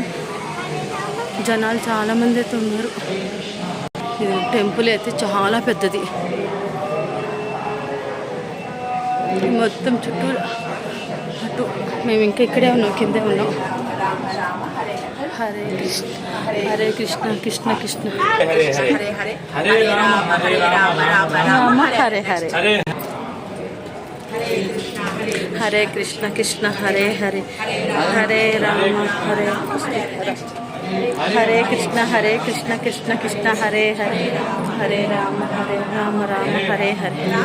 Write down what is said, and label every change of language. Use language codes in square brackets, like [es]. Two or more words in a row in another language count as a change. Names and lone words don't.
[te] జనాలు చాలామంది అయితే ఉన్నారు. ఇది టెంపుల్ అయితే చాలా పెద్దది. మొత్తం చుట్టూ అటు మేము ఇంకా ఇక్కడే ఉన్నాం, కిందే ఉన్నాం. [sa] హరే కృష్ణ హరే కృష్ణ కృష్ణ కృష్ణ రామ హరే హరే. హరే కృష్ణ కృష్ణ హరే హరే, హరే రామ హరే హరే కృష్ణ హరే కృష్ణ కృష్ణ కృష్ణ హరే హరే, హరే రామ రామ హరే హరే.